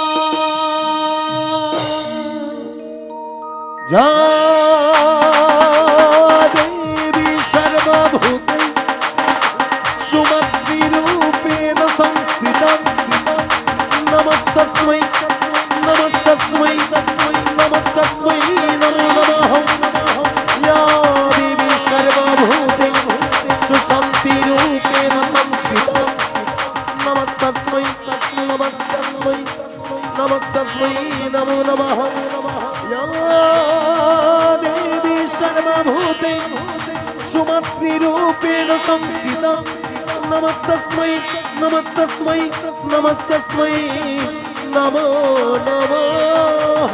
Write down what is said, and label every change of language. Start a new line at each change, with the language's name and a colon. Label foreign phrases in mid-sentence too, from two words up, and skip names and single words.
Sanskrit: যা দেবী সর্বভূতে সুমদ্বিরূপেণ সংস্থিতা নমস্তস্मै নমস্তস্मै নমস্তস্मै নমো নমঃ या देवी सर्वभूते सुशान्तिरूपेण संस्थिता नमस्तस्मै नमस्तस्मै नमस्तस्मै नमो नमः या देवी सर्वभूते सुमद्विरूपेण संस्थिता नमस्तस्मै नमस्तस्मै नमस्तस्मै नमो नमः